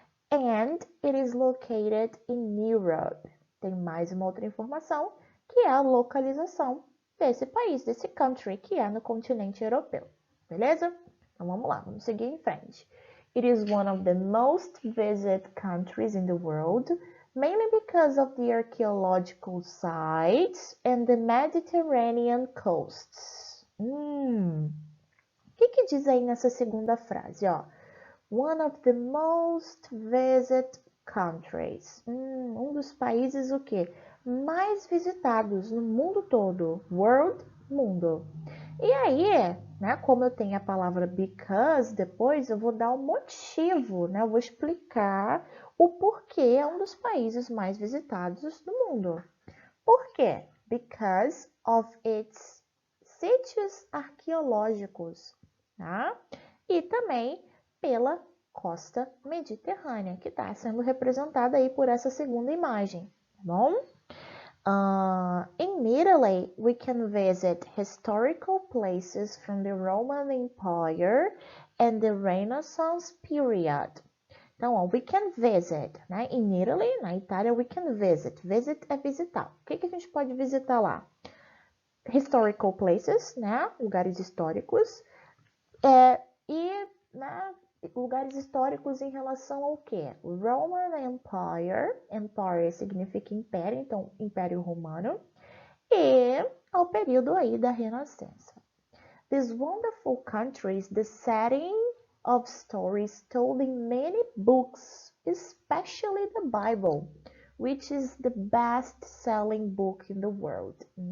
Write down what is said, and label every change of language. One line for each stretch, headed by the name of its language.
English: And it is located in Europe.
Portuguese: Tem mais uma outra informação, que é a localização desse país, desse country, que é no continente europeu. Beleza? Então vamos lá, vamos seguir em frente.
English: It is one of the most visited countries in the world, mainly because of the archaeological sites and the Mediterranean coasts.
Portuguese: O que diz aí nessa segunda frase? Ó?
English: One of the most visited countries.
Portuguese: Um dos países o quê? Mais visitados no mundo todo. World, mundo. E aí, né, como eu tenho a palavra because, depois eu vou dar um motivo, né? Eu vou explicar o porquê é um dos países mais visitados do mundo. Por quê?
English: Because of its
Portuguese: sítios arqueológicos, tá? E também pela costa mediterrânea, que está sendo representada aí por essa segunda imagem, tá bom?
English: In Italy, we can visit historical places from the Roman Empire and the Renaissance period.
Portuguese: Então, ó,
English: we can visit, né? In Italy,
Portuguese: na Itália,
English: we can visit.
Portuguese: Visit é visitar. O que a gente pode visitar lá?
English: Historical places,
Portuguese: né? Lugares históricos. Né? Lugares históricos em relação ao quê? Roman Empire. Empire significa império, então Império Romano. E ao período aí da Renascença.
English: This wonderful country is the setting of stories told in many books, especially the Bible, which is the best-selling book in the world.